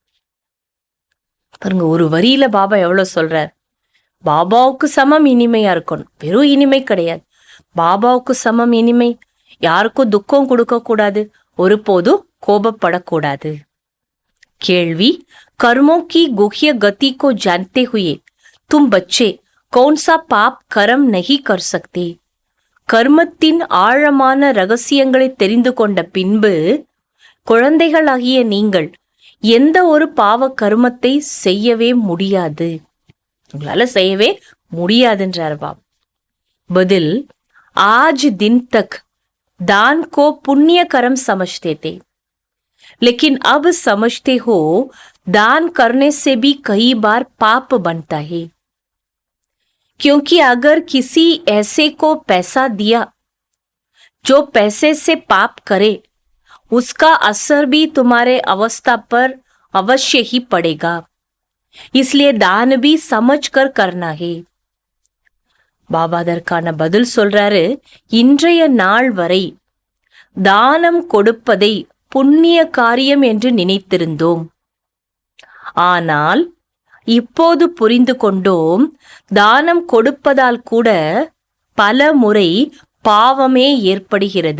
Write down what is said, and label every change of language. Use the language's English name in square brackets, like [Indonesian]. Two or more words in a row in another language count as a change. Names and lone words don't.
[Tamil] பாருங்க, ஒரு வரியில பாபா எவ்வளவு சொல்றார். பாபாவுக்கு சமம் இனிமையா இருக்கணும், வெறும் இனிமை கிடையாது, பாபாவுக்கு சமம் இனிமை, யாருக்கும் துக்கம் கொடுக்க கூடாது, ஒருபோதும் கோபப்படக்கூடாது. கேள்வி, [Hindi] कर्मों की गुह्य गति को जानते हुए तुम बच्चे कौन सा पाप कर्म नहीं कर सकते? [Tamil] கர்மத்தின் ஆழமான ரகசியங்களை தெரிந்து கொண்ட பின்பு குழந்தைகளாகிய நீங்கள் எந்த ஒரு பாவ கர்மத்தை செய்யவே முடியாது, உங்களால செய்யவே முடியாதுன்றார் பாப். பதில், [Hindi] आज दिन तक दान को पुण्य कर्म समझते थे, लेकिन अब समझते हो दान करने से भी कई बार पाप बनता है, क्योंकि अगर किसी ऐसे को पैसा दिया जो पैसे से पाप करे, उसका असर भी तुम्हारे अवस्था पर अवश्य ही पड़ेगा, इसलिए दान भी समझ कर करना है. [Tamil] பாபா அதற்கான பதில் சொல்றாரு, இன்றைய நாள் வரை தானம் கொடுப்பதை புண்ணிய காரியம் என்று நினைத்திருந்தோம். ஆனால் இப்போது புரிந்து கொண்டோம், தானம் கொடுப்பதால் கூட பல முறை பாவமே ஏற்படுகிறது.